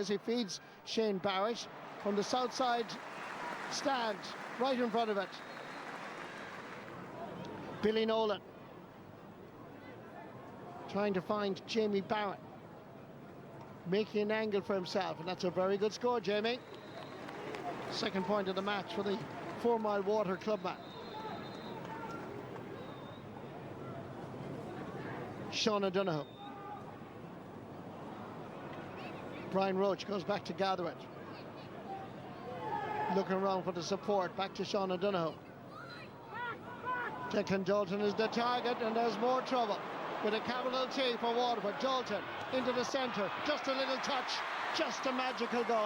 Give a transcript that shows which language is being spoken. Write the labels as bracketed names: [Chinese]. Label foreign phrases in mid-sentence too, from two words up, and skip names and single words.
[English] He feeds Shane Barrett from the south side stand, right in front of it. Billy Nolan trying to find Jamie Barrett, making an angle for himself, and that's a very good score, Jamie. Second point of the match for the 4 Mile Water clubman. Sean O'Donoghue. Brian Roach goes back to gather it. Looking around for the support. Back to Sean O'Donoghue. Declan Dalton is the target, and there's more trouble with a capital T for Waterford. Dalton into the centre. Just a little touch. Just a magical goal.